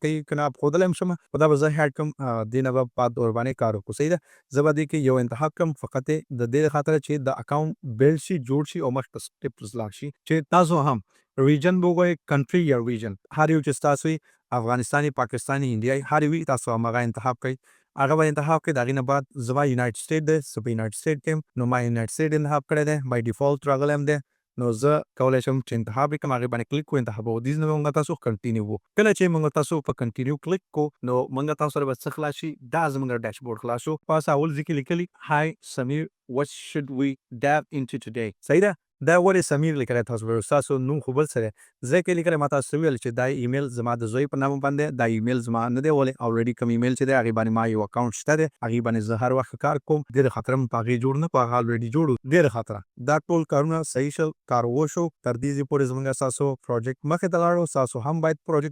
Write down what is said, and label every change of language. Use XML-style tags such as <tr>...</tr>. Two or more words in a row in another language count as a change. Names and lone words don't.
<ps>کوي که نه ښودلی هم شم خو دا به زه هیډ کړم دې نه به بعد ورباندې کار وکړو صحیح ده زه به دې کې یو انتخاب کړم فقط یې د دې خاطره چې د اکاونټ بلډ شي جوړ شي او مخته سټیپس لاړ شي چې تاسو هم ریجن به وګورئ کنټري یا ریجن هر یو چې ستاسو وي افغانستاني پاکستاني انډیایي هر یو وي تاسو هماغه انتخاب کوئ هغه به انتخاب کړئ د هغې نه بعد زما</ps> <en>United State</en> <ps>دی زه په</ps> <en>United State</en> <ps>کې یم نو ما</ps> <en>United State</en> <ps>انتخاب کړی دی</ps> <en>by default</en> <ps>راغلی هم دی نو زه کولی شم چې انتخاب یې کړم هغې باندې کلیک کړو انتخاب ودیز نه به موږ تاسو کنټینیو وو کله چې موږ تاسو په کنټینیو کلیک کو نو موږ تاسو سره به څه خلاص شي دا زموږ ډیشبورډ خلاص شو پاس اول ځای کې لیکلي های سمیر</ps> <en>what should we dive into today</en> <ps>صحیح ده دا ولې سمیر لیکلی تاسو به ستاسو نوم خو بل څه دی زه کې لیکلی ما تاسو ویل چې دا ایمیل زما د زوی په نامه باندې دا ایمیل زما نه دی ولې الریډي کوم ایمیل چې دی هغې باندې ما یو اکاونټ شته دی هغې باندې زه هر وخت کار کوم ډېر خاطره م په هغې جوړ نه په هغه الریډي جوړ ډېر خاطره دا ټول کارونه صحیح شل کار وشو تر دې ځای پورې زموږ ستاسو پروجیکټ مخې ته لاړو ستاسو هم باید پروجیکټ</ps>